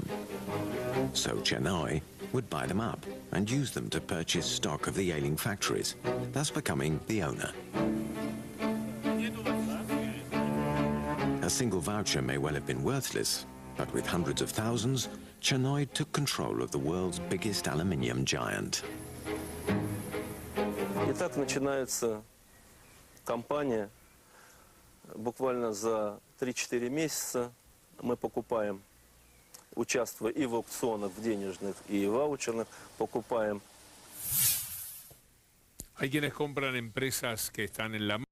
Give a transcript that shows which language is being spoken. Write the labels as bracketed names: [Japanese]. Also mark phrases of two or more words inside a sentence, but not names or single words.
[English] So Chernoi would buy them up and use them to purchase stock of the ailing factories, thus becoming the owner. A single voucher may well have been worthless, but with hundreds of thousands, Chernoi took control of the world's biggest aluminium giant. [Russian] Итак, начинается кампания. Буквально за 3-4 месяца мы покупаем, участвуя и в аукционах, в денежных, и в ваучерных, покупаем. [Spanish] Hay quienes compran empresas que están en la